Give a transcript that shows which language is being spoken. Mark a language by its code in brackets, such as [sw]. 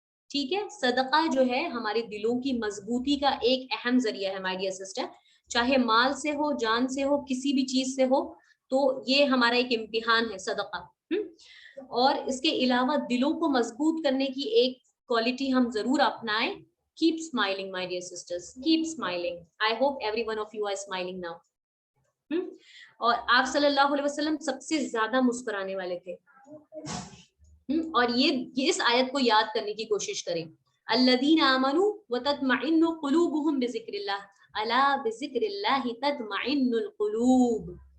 [ur] ٹھیک ہے, صدقہ جو ہے ہمارے دلوں کی مضبوطی کا ایک اہم ذریعہ ہے [en] my dear sister, [ur] چاہے مال سے ہو, جان سے ہو, کسی بھی چیز سے ہو, تو یہ ہمارا ایک امتحان ہے صدقہ. اور اس کے علاوہ دلوں کو مضبوط کرنے کی ایک کوالٹی ہم ضرور اپنائیں, [en] keep smiling my dear sisters, keep smiling. I hope every one of you are smiling now. [ur] اور آپ صلی اللہ علیہ وسلم سب سے زیادہ مسکرانے والے تھے. اور یہ اس آیت کو یاد کرنے کی کوشش کریں, [ar] الذین آمنوا وتطمئن قلوبهم بذکر اللہ, الا بذکر اللہ تطمئن القلوب.